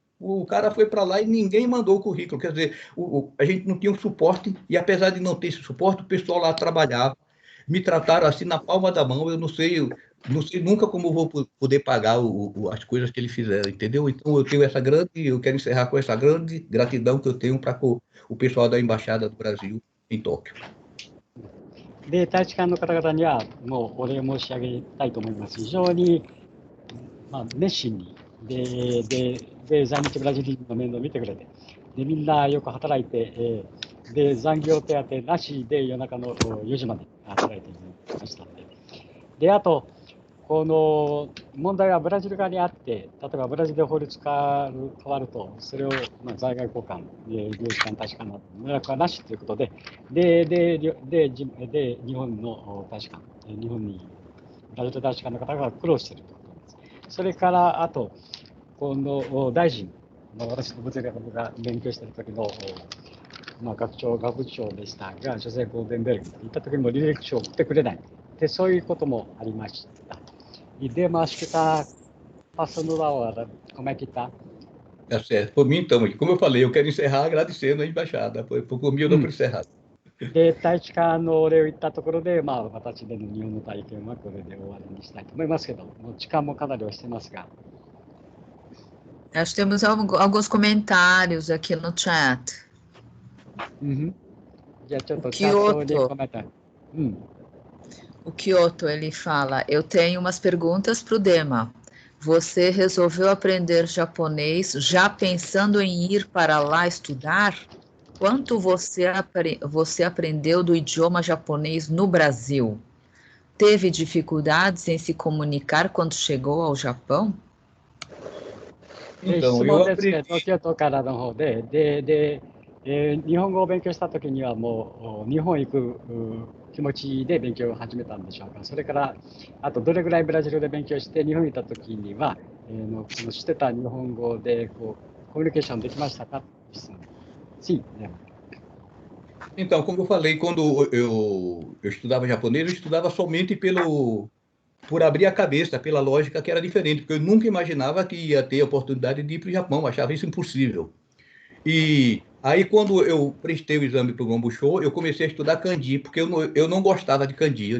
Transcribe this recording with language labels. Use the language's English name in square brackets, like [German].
[Portuguese] O cara foi para lá e ninguém mandou o currículo. Quer dizer, a gente não tinha um suporte e apesar de não ter esse suporte, o pessoal lá trabalhava. Me trataram assim na palma da mão. Eu não sei nunca como eu vou poder pagar as coisas que eles fizeram, entendeu? Então eu quero encerrar com essa grande gratidão que eu tenho para o pessoal da Embaixada do Brasil em Tóquio. [Japanese] で、大使館の方々にはもうお礼申し上げたいと思います。非常に、熱心にで在日ブラジル人の面倒を見てくれて、でみんなよく働いて、で残業手当なしで夜中の4時まで働いていましたので、であとこの問題はブラジル側にあって、例えばブラジルで法律が変わると、それを在外交換、領事館、大使館などの連絡はなしということで、日本の大使館、日本にブラジル大使館の方が苦労しているということです。それからあと、この大臣、私の物理学が勉強している時の学部長でしたが、ジョゼ・ゴールデンベルグといった時にも履歴書を送ってくれないで、そういうこともありました。 [Portuguese] E mas que está passando da hora. Como é que está? Tá certo. Por mim, então, como eu falei, eu quero encerrar agradecendo a embaixada. Por mim, eu dou por encerrado. [Japanese] で、大使館のお礼を言ったところで、形での日本の体験はこれで終わりにしたいと思いますけど、もう時間もかなり押してますが。 [Portuguese] Nós temos alguns comentários aqui no chat. [Japanese] じゃあちょっとチャットにコメント。 [Portuguese] O Kyoto, ele fala, eu tenho umas perguntas para o Dema. Você resolveu aprender japonês já pensando em ir para lá estudar? Quanto você aprendeu do idioma japonês no Brasil? Teve dificuldades em se comunicar quando chegou ao Japão? Então, eu aprendi... [Japanese] 京都からの方で、日本語を勉強したときにはもう日本行く気持ちで勉強を始めたんでしょうか。それからあとどれぐらいブラジルで勉強して日本に行ったときには、してた日本語でコミュニケーションできましたか? [Portuguese] Sim. Então, como eu falei, quando eu estudava japonês, eu estudava somente por abrir a cabeça, pela lógica que era diferente, porque eu nunca imaginava que ia ter a oportunidade de ir para o Japão, eu achava isso impossível. E aí, quando eu prestei o exame para o Gombushou, eu comecei a estudar kanji, porque eu não gostava de kanji.